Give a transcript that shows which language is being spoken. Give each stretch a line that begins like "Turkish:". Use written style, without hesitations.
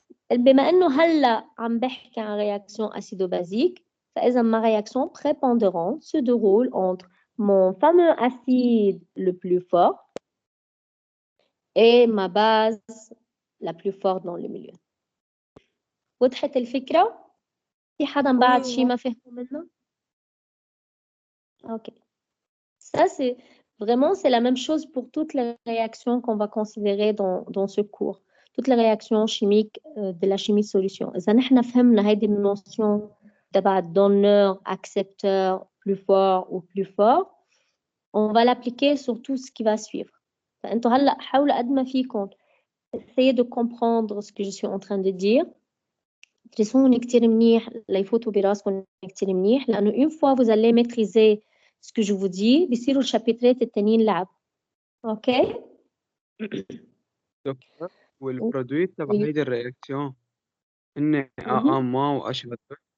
Arabic: بما إنه هلا عم بحكي عن
French: réaction acido-basique فإذا ma réaction prépondérante se déroule entre mon fameux acide le plus fort et ma base la plus forte dans le milieu.
Arabic: وضحت الفكرة؟ في حدا بعد شيء ما فهمه منه؟ Ok.
French: Ça, c'est vraiment, c'est la même chose pour toutes les réactions qu'on va considérer dans ce cours. Toutes les réactions chimiques de la chimie de solution.
Arabic: إذا نحن فهمنا هيدي النوشن تبع
French: donneur, accepteur, plus fort ou plus fort, on va l'appliquer sur tout ce qui va suivre.
Arabic: فأنتوا هلا حاولوا قد ما فيكم
French: essayez de comprendre ce que je suis en train de dire.
Arabic: تدرسوني كتير منيح ليفوتوا براسكم كتير منيح لأنه
French: une fois vous allez maîtriser ce que je vous dis
Arabic: بيصيروا الشابترات التانيين لعب. اوكي؟ دكتور والبرودويت تبع هيدي الرياكسيون هن AA- و HA2